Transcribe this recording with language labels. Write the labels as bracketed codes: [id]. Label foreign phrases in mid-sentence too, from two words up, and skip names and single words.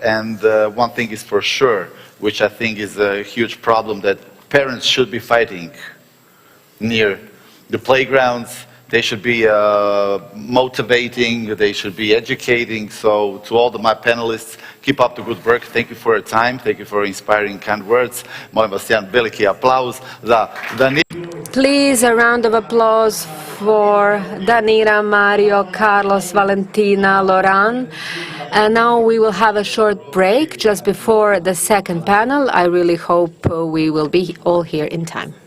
[en] And one thing is for sure, which I think is a huge problem, that parents should be fighting near the playgrounds. They should be motivating, they should be educating. So to all my panelists, keep up the good work. Thank you for your time. Thank you for inspiring kind words. [sr] Molim vas jedan veliki aplauz za Danila. [en] Please, a round of applause for Danila, Mario, Carlos, Valentina, Loran. And now we will have a short break just before the second panel. I really hope we will be all here in time.